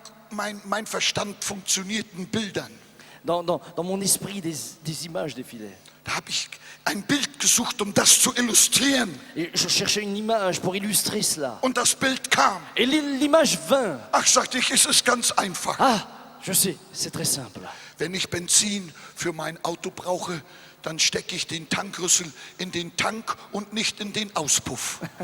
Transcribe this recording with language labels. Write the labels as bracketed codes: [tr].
[de] Mein Verstand funktioniert in Bildern. [fr] Dans mon esprit, des images défilaient. [de] Da habe ich ein Bild gesucht, um das zu illustrieren. [fr] Et je cherchais une image pour illustrer cela. [de] Und das Bild kam. [fr] Et l'image vint. [de] Ach, sagte ich, es ist ganz einfach. [fr] Ah, je sais, c'est très simple. [de] Wenn ich Benzin für mein Auto brauche, dann stecke ich den Tankrüssel in den Tank und nicht in den Auspuff.